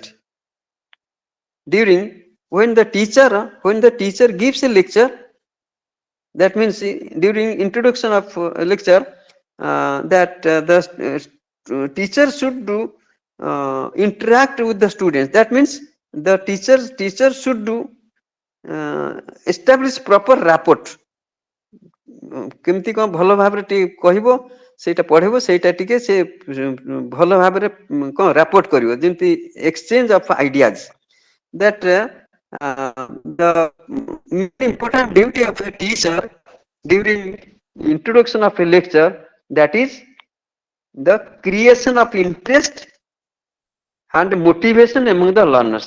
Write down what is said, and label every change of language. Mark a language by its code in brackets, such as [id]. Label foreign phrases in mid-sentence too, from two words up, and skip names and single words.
[en] During when the teacher gives a lecture, that means during introduction of a lecture, that the teacher should do interact with the students. That means the teacher should do establish proper rapport. [or] କେମିତି କ'ଣ ଭଲ ଭାବରେ ଟିକେ କହିବ, ସେଇଟା ପଢେଇବ, ସେଇଟା ଟିକେ ସେ ଭଲ ଭାବରେ କ'ଣ ରାପୋର୍ଟ କରିବ, ଯେମିତି [en] exchange of ideas. That the important duty of a teacher during introduction of a lecture, that is the creation of interest and motivation among the learners.